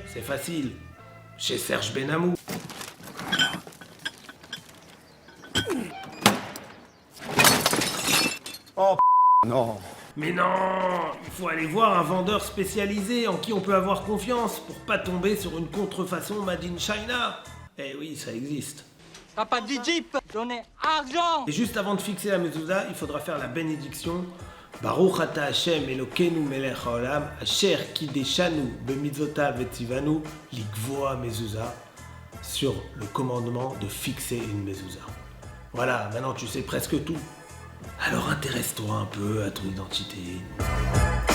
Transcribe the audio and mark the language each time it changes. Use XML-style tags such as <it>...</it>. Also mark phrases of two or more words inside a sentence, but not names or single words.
<fr>C'est facile. Chez Serge Benamou. Oh, non. Mais non, il faut aller voir un vendeur spécialisé en qui on peut avoir confiance pour pas tomber sur une contrefaçon</fr> <en>made in China.</en> <fr>Eh oui, ça existe. T'as pas dit Jeep, donnez argent. Et juste avant de fixer la mezouza, il faudra faire la bénédiction.</fr> <he>ברוך אתה השם אלוקינו מלך העולם, אשר קדשנו במצוותיו וציוונו לקבוע מזוזה,</he> <fr>sur le commandement de fixer une mezouza. Voilà, maintenant tu sais presque tout. Alors intéresse-toi un peu à ton identité.</fr>